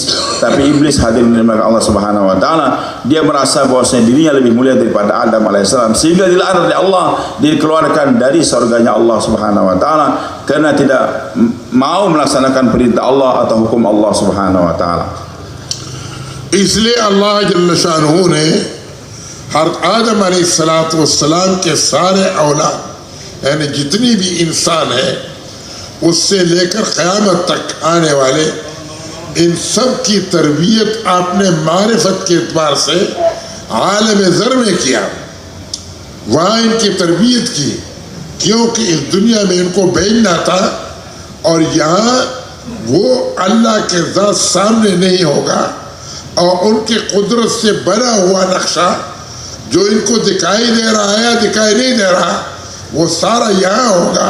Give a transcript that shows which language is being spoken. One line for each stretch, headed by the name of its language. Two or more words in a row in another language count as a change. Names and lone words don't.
Indonesian: Tapi iblis hadirin dengan Allah
Arabic: سبحانه وتعالى,
Indonesian: dia merasa bahwasanya dirinya lebih mulia daripada Adam alaihissalam, sehingga dilaknat oleh Allah, dikeluarkan dari surganya Allah
Arabic: سبحانه وتعالى
Indonesian: karena tidak mau melaksanakan perintah Allah atau hukum Allah
Arabic: سبحانه وتعالى.
Urdu: اس لیے اللہ
Arabic: جل شانه
Urdu: نے ہر آدم علیہ السلام کے سارے اولاد یعنی جتنی بھی انسان ہے اس سے لے کر قیامت تک آنے والے ان سب کی تربیت آپ نے معرفت کے اعتبار سے عالم ذر میں کیا، وہاں ان کی تربیت کی، کیونکہ اس دنیا میں ان کو بھیجنا تھا اور یہاں وہ اللہ کے ذات سامنے نہیں ہوگا اور ان کی قدرت سے بنا ہوا نقشہ جو ان کو دکھائی دے رہا ہے یا دکھائی نہیں دے رہا، وہ سارا یہاں ہوگا.